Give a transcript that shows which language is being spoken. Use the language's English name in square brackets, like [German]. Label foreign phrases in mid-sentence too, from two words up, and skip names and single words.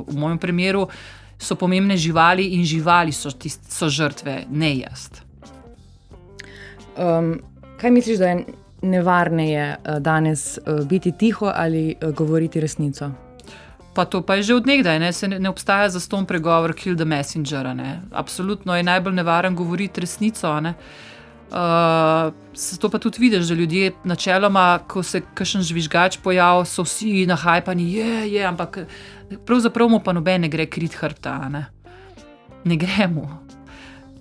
[Slovenian] V mojem primeru so pomembne živali in živali so žrtve, ne jaz. Kaj misliš, da je nevarneje danes biti tiho ali govoriti resnico? Pa to pa je že od nekdaj, se ne obstaja zastonj pregovor [English] kill the messenger. [Slovenian] Absolutno je najbolj nevaren govoriti resnico. To pa tudi vidiš, da ljudje načeloma, ko se kakšen žvižgač pojavi, so vsi nahajpani, ampak pravzaprav mu pa noben ne gre krit hrbta. Ne gre mu.